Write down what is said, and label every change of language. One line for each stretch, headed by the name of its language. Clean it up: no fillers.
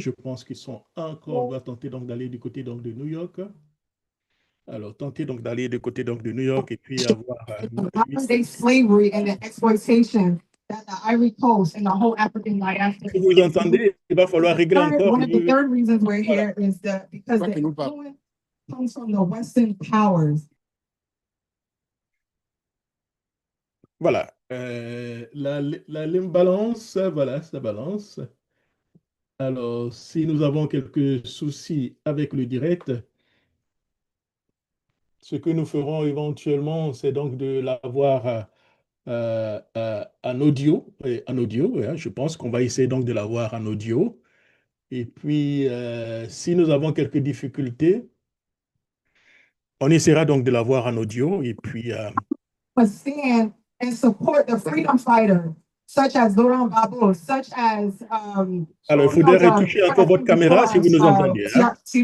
French: Je pense qu'ils sont encore, on va tenter donc d'aller du côté donc de New York. Alors, tenter donc d'aller du côté donc de New York et puis avoir
English: modern day slavery and the exploitation that the Ivory Coast and the whole African diaspora.
French: Si vous entendez, il va falloir régler encore.
English: One of the third reasons we're here is that because the influence comes from the Western powers.
French: Voilà. La ligne balance, voilà, ça balance. Alors, si nous avons quelques soucis avec le direct, ce que nous ferons éventuellement, c'est donc de l'avoir en audio. Ouais, je pense qu'on va essayer donc de l'avoir en audio. Et puis, si nous avons quelques difficultés, on essaiera donc de l'avoir en audio. Et puis,
English: Stand and support the freedom fighters, such as Laurent Gbagbo, such as
French: alors, il faudrait retoucher encore votre caméra si vous nous entendez. Hein.